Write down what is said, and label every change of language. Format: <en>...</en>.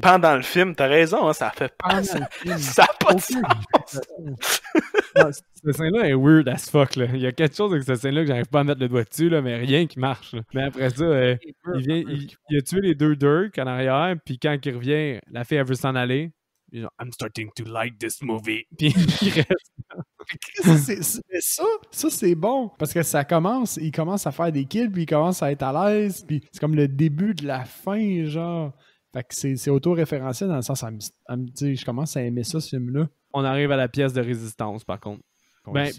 <fr>Pendant le film, t'as raison, hein, ça fait Pendant pas le ça. film. Ça a pas de Aucune sens. Ah, cette scène-là est</fr> <en>weird as fuck.</en> <fr>Là. Il y a quelque chose avec cette scène-là que j'arrive pas à mettre le doigt dessus, là, mais rien qui marche. Là. Mais après ça, il a tué les deux Dirk en arrière, puis quand il revient, la fille, elle veut s'en aller. Puis genre,</fr> <en>I'm starting to like this movie.</en> <fr>Puis il reste. Ça c'est bon. Parce que il commence à faire des kills, puis il commence à être à l'aise, puis c'est comme le début de la fin, genre. Fait que c'est auto-référentiel dans le sens, je commence à aimer ça, ce film-là. On arrive à la pièce de résistance, par contre. Ouais,</fr>